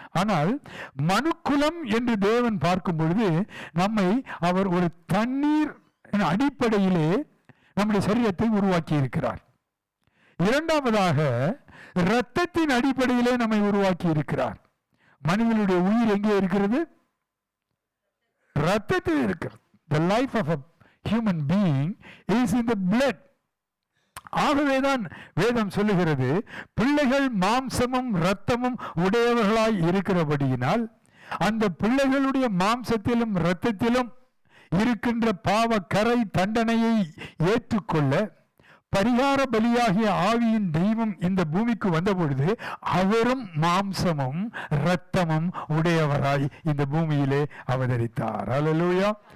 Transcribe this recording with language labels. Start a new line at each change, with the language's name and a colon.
Tamil: ஆனால் மனுக்குலம் என்று தேவன் பார்க்கும் பொழுது நம்மை அவர் ஒரு தண்ணீர் அடிப்படையிலே நம்முடைய சரீரத்தை உருவாக்கி இருக்கிறார். இரண்டாவதாக இரத்தத்தின் அடிப்படையிலே நம்மை உருவாக்கி இருக்கிறார். மனிதனுடைய உயிர் எங்கே இருக்கிறது? இரத்தத்தில் இருக்கிறது.
English: The life of a human being is in the blood.
Tamil: ஆகவேதான் வேதம் சொல்லுகிறது, பிள்ளைகள் மாம்சமும் இரத்தமும் உடையவர்களாய் இருக்கிறபடியினால் அந்த பிள்ளைகளுடைய மாம்சத்திலும் இரத்தத்திலும் இருக்கின்ற பாவ கரை தண்டனையை ஏற்றுக்கொள்ள பரிகார பலியாகிய ஆவியின் தெய்வம் இந்த பூமிக்கு வந்த பொழுது அவரும் மாம்சமும் இரத்தமும் உடையவராய் இந்த பூமியிலே அவதரித்தார். அல்லேலூயா.